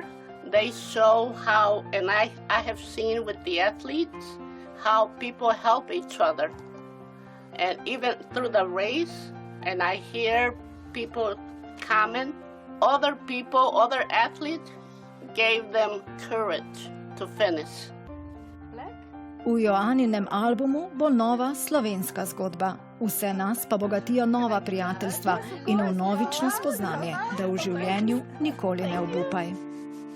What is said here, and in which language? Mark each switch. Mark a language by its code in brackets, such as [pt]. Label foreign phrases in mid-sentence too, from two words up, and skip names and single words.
[en] They show how, and I have seen with the athletes, how people help each other. And even through the race, and I hear people comment, other people, other athletes gave them courage to finish. [sl] V Joaninem albumu bo nova slovenska zgodba. Vse nas pa bogatijo nova prijateljstva in vnovično spoznanje, da v življenju nikoli ne obupaj.